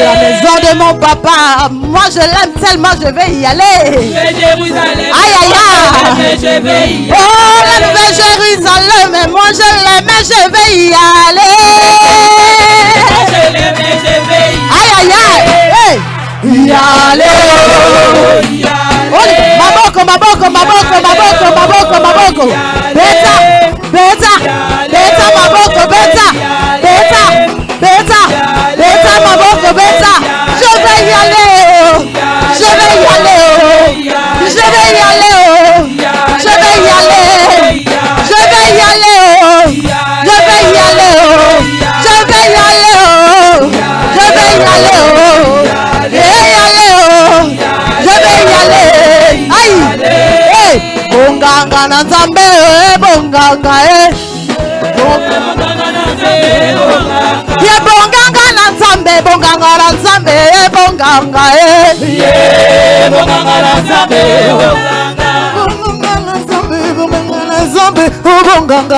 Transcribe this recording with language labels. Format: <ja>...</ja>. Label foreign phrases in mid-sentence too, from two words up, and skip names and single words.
<fr>La maison de mon papa, moi je l'aime tellement, je vais y aller. Jérusalem, Aïe aïe aïe. je vais y aller. Oh la nouvelle Jérusalem, moi je l'aime, je vais y aller. Moi je l'aime, je vais y aller. Aïe aïe aïe. Hey. Y aller. Y aller.</fr> <ln>Maboko, maboko, maboko, maboko, maboko, maboko. beta, beta, beta maboko, beta, beta, beta, beta maboko, beta.</ln> <fr>Je vais y aller, oh. Je vais y aller, oh. Je vais y aller, oh. Je vais y aller, je vais y aller, oh. Je vais y aller, oh. Je vais y aller, oh. Je vais y aller, oh. Je vais y aller, oh. Je vais y aller. Aïe, hey,</fr> <ln>bonganga na nzambe, bonganga, ye bonganga na nzambe, bonganga na nzambe, bonganga, bonganga na nzambe, bonganga na nzambe, bonganga na nzambe, oh bonganga,</ln>